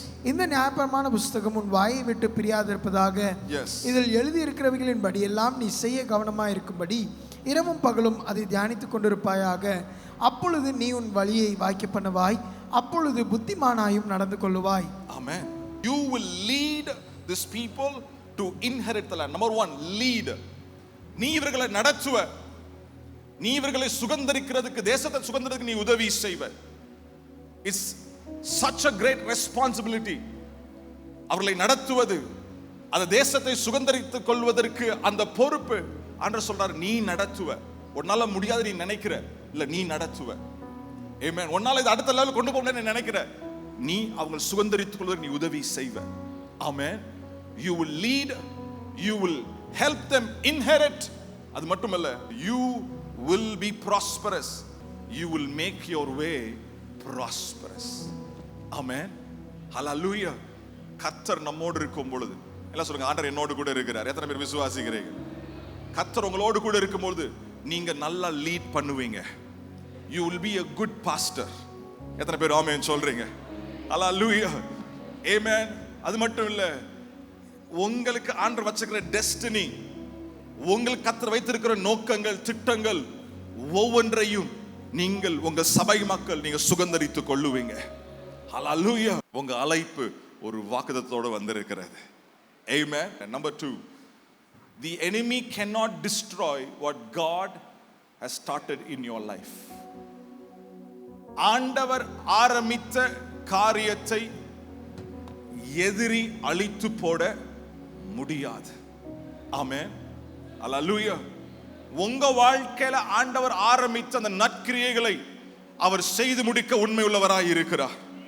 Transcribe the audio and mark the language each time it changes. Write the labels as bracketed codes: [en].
[ta] இந்த நியாயப்பிரமாண புஸ்தகம் உன் வாயை விட்டு பிரியாதிருப்பதாக. இதில் எழுதி இருக்கிறவைகளின் படியெல்லாம் நீ செய்ய கவனமாய் இருக்கும்படி இரவும் பகலும் அதை தியானித்துக் கொண்டிருப்பாயாக. அப்பொழுது நீ உன் வழியை வாய்க்க பண்ணுவாய், அப்பொழுது புத்திமானாயும் நடந்து கொள்ளுவாய். [en] Amen. You will lead this people to inherit the land. Number 1, lead. [ta] நீ இவர்களை நடத்துவ, நீ இவர்களை சுகந்தரிக்கிறதுக்கு, தேசத்தை சுகந்தரிக்கிறதுக்கு நீ உதவி செய்வ. [en] It's such a great responsibility. [ta] அவர்களை நடத்துவது, அந்த தேசத்தை சுகந்தரித்துக் கொள்வதற்கு அந்த பொறுப்பு. ஆண்டவர் சொல்றார், நீ நடத்துவ. உன்னால முடியாது நீ நினைக்கிற இல்ல, நீ நடத்துவ. ஆமென். உன்னால இது அடுத்த லெவல் கொண்டு போக நினைக்கிற, நீ அவங்க சுகந்தரித்துக் கொள்வதற்கு நீ உதவி செய்வ. ஆமென். [en] You will lead, you will help them inherit. [ta] அது மட்டுமல்ல, [en] you will be prosperous, you will make your way prosperous. [ta] ஆமென். ஹalleluya. கர்த்தர் நம்மோடு இருக்கும் பொழுது எல்லாம் சொல்லுங்க, ஆண்டவர் என்னோடு கூட இருக்கிறார். எத்தனை பேர் விசுவாசிக்கிறீங்க? கர்த்தர் உங்களோடு கூட இருக்கும்போது நீங்க நல்லா லீட் பண்ணுவீங்க. [en] You will be a good pastor. [ta] எத்தனை பேர் ஆமென் சொல்றீங்க? ஹalleluya. ஆமென். அது மட்டும் இல்ல, உங்களுக்கு ஆண்டவர் வச்சிருக்கிற டெஸ்டினி, உங்களுக்கு கர்த்தர் வைத்திருக்கிற நோக்கங்கள், திட்டங்கள் ஒவ்வொன்றையும் நீங்கள் உங்க சபை மக்கள் நீங்க சுகந்தரித்துக் கொள்ளுவீங்க. ஹalleluya. உங்க அழைப்பு ஒரு வாக்குத்தத்தோடு வந்திருக்கிறது. [en] Amen. Number 2, the enemy cannot destroy what God has started in your life. [ta] ஆண்டவர் ஆரம்பித்த காரியத்தை எதிரி அழித்து போட முடியாது. ஆமென். ஹalleluya. உங்க வாழ்க்கையில ஆண்டவர் ஆரம்பித்த அந்த நற்கிரியைகளை அவர் செய்து முடிக்க உண்மை உள்ளவராய் இருக்கிறார்.